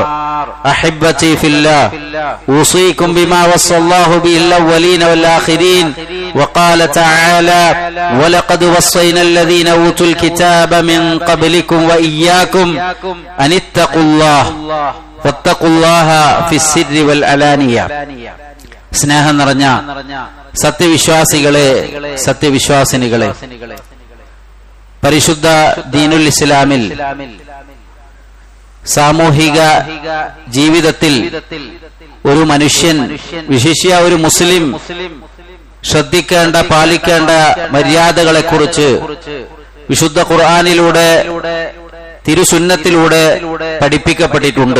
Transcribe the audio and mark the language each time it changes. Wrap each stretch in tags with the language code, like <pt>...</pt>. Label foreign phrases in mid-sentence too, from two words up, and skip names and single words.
<ar>أحبتي في الله أوصيكم بما وصى الله به الأولين والآخرين وقال تعالى ولقد وصينا الذين أوتوا الكتاب من قبلكم وإياكم أن اتقوا الله فاتقوا الله في السر والعلانية.</ar> <ml>സ്നേഹം നിറഞ്ഞ സത്യവിശ്വാസികളെ, സത്യവിശ്വാസിനികളെ, പരിശുദ്ധ</ml> <ar>دين الإسلام</ar> <ml>സാമൂഹിക ജീവിതത്തിൽ ഒരു മനുഷ്യൻ, വിശിഷ്യ ഒരു മുസ്ലിം ശ്രദ്ധിക്കേണ്ട, പാലിക്കേണ്ട മര്യാദകളെ കുറിച്ച് വിശുദ്ധ ഖുർആനിലൂടെ, തിരുസുന്നത്തിലൂടെ പഠിപ്പിക്കപ്പെട്ടിട്ടുണ്ട്.</ml>